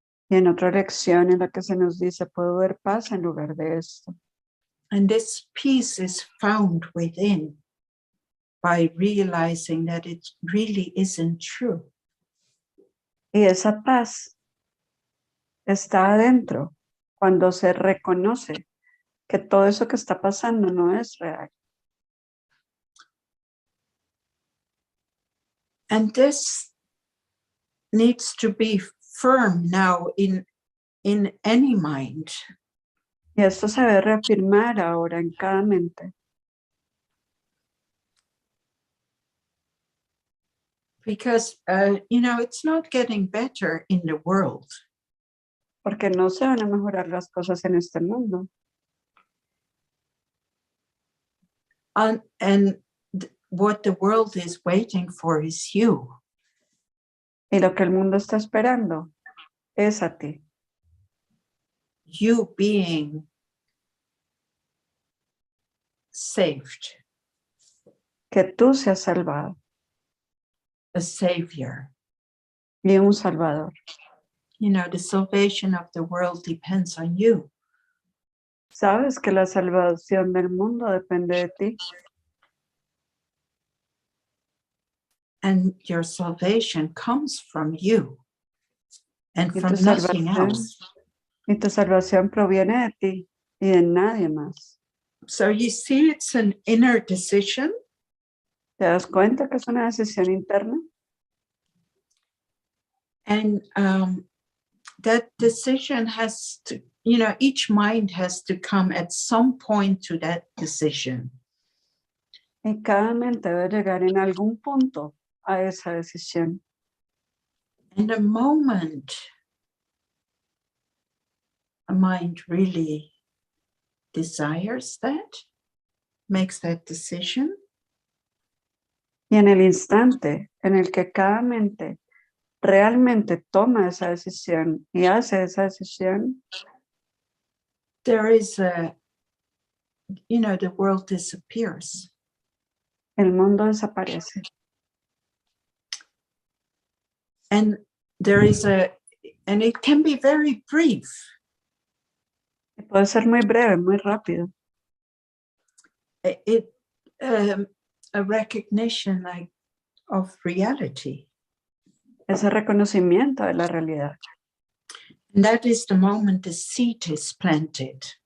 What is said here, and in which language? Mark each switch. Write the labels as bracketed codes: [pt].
[es] Y en otra lección en la que se nos dice, puedo ver paz en lugar de esto. [en] And this peace is found within by realizing that it really isn't true. [es] Y esa paz está adentro cuando se reconoce que todo eso que está pasando no es real. [en] And this needs to be firm now in any mind. [es] Y esto se debe reafirmar ahora en cada mente. [en] Because, it's not getting better in the world. [es] Porque no se van a mejorar las cosas en este mundo. [en] And what the world is waiting for is you. [es] Y lo que el mundo está esperando es a ti. [en] You being saved. [es] Que tú seas salvado. [en] A savior. [es] Y un salvador. [en] The salvation of the world depends on you. [es] Sabes que la salvación del mundo depende de ti. [en] And your salvation comes from you and [es] Y [en] from [es] tu [en] nothing [es] salvación, [en] else. [es] y tu salvación proviene de ti y de nadie más. [en] So you see, it's an inner decision. [es] ¿Te das cuenta que es una decisión interna? [en] And that decision has to, each mind has to come at some point to that decision. [es] Y cada mente debe llegar en algún punto a esa decisión. [en] And the moment a mind really desires that, makes that decision, [es] Y en el instante en el que cada mente realmente toma esa decisión y hace esa decisión, [en] there is the world disappears. [es] el mundo desaparece. [en] And and it can be very brief. [es] Y puede ser muy breve, muy rápido. [en] A recognition of reality. [es] Ese reconocimiento de la realidad. [en] And that is the moment the seed is planted.